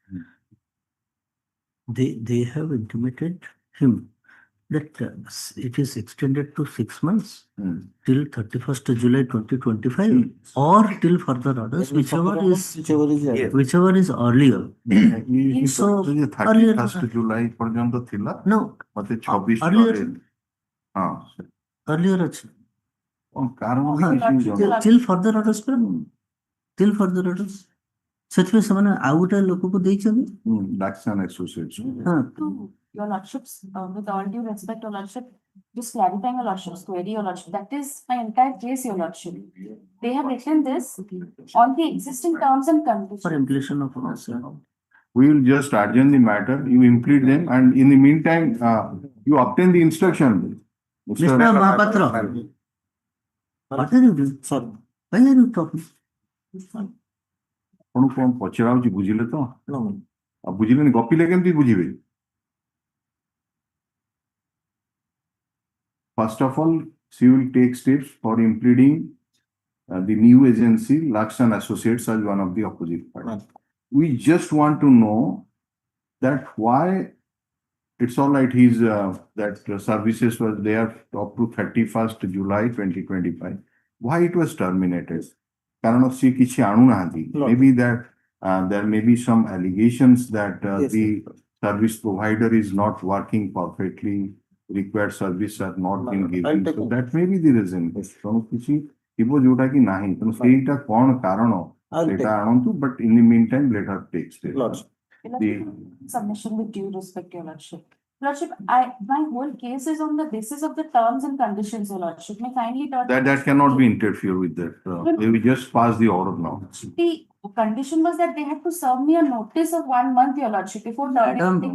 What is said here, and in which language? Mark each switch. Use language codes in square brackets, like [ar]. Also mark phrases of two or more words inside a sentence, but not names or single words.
[en] They have intimated him that it is extended to 6 months till 31st July 2025 or till further orders, whichever is earlier. So, earlier, [or] 31st July পর্যন্ত ଥିଲା [en] no, [or] মতে 26 [en] earlier, [or] ହଁ earlier ଅଛି. କାରଣ [en] Till further orders, till further orders. [or] ସେଥିପାଇଁ ସେମାନେ ଆଉ ଗୋଟେ ଲୋକକୁ ଦେଇଛନ୍ତି। ଲାକ୍ସାନ ଆସୋସିଏଟ୍ସ ହଁ, [en] To Your Lordships, with all due respect, Your Lordship, just clarifying Your Lordship's query, Your Lordship, that is my entire case, Your Lordship. They have written this on the existing terms and for conditions. impletion of laws. we will just adjourn the matter, you implead them, and in the meantime, you obtain the instruction. Mr. Mahapatra, what are you doing? Sorry. Why are you talking? [or] ଆପଣ କଣ ପଚରା ହଉଛି ବୁଝିଲେ ତ [en] No, madam. [or] ଆଉ ବୁଝିଲେନି ଗପିଲେ କେମିତି ବୁଝିବେ? [en] First of all, she will take steps for impleading the new agency, Laksan Associates, as one of the opposite party. Right. We just want to know that why it's all right, his that services was there up to 31st July 2025. Why it was terminated? [or] କାରଣ ସିଏ କିଛି ଆଣୁନାହାନ୍ତି. [en] Lord. Maybe that there may be some allegations that Yes, the service provider is not working perfectly, required service are not being I'll given. take So it. that may be the reason. [or] ତେଣୁ କିଛି ଥିବ ଯୋଉଟା କି ନାହିଁ, ତେଣୁ ସେଇଟା କଣ କାରଣ [en] I'll [or] ସେଇଟା [en] take [or] ଆଣନ୍ତୁ, [en] but in the meantime let her take steps. Lordship. Your Lordship, submission with due respect, Your Lordship. Lordship, my whole case is on the basis of the terms and conditions, Your Lordship. May kindly turn. That cannot be interfered with that. We just pass the order now. The condition was that they had to serve me a notice of 1 month, Your Lordship, before terminating.